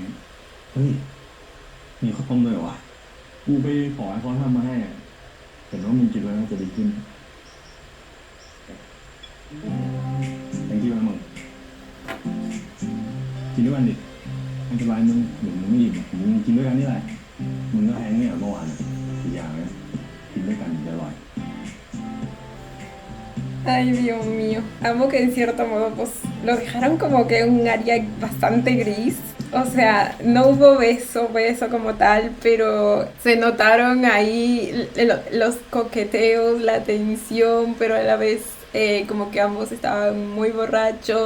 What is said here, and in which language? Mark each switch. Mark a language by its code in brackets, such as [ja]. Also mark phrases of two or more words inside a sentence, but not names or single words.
[th] เฮ้ย มีข้าวต้มด้วยเหรอวะ กูไปขอให้เขาทำมาให้อะเห็นว่ามึงกินแล้วน่าจะดีขึ้น [en] thank you [th] นะมึงกินด้วยกันดิไม่เป็นไรมึงเดี๋ยวมึงไม่อิ่มมึงกินด้วยกันนี่แหละ มึงก็แห้งเนี่ยเมื่อวานอะอีกอย่างนะกินด้วยกันจะอร่อย [es] Ay, Dios mío. Amo que en cierto modo pues lo dejaron como que en un área bastante gris. O sea, no hubo beso como tal, pero se notaron ahí los coqueteos, la tensión, pero a la vez como que ambos estaban muy borrachos.